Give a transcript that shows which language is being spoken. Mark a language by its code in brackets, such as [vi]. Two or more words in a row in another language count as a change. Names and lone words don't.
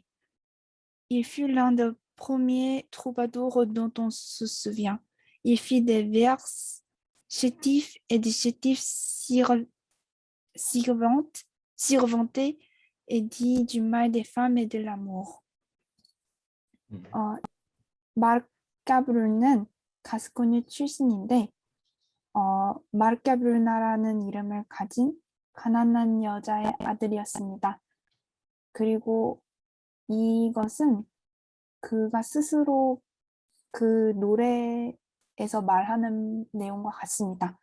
[fr] Il fut l'un des premiers troubadours dont on se souvient. Il fit des vers chétifs et des chétifs sirvantés et dit du mal des femmes et de l'amour. [ko] 마르카브르는 가스코뉴 출신인데 마르카브르나라는 이름을 가진 가난한 여자의 아들이었습니다. 그리고 이것은 그가 스스로 그 노래에서 말하는 내용과 같습니다.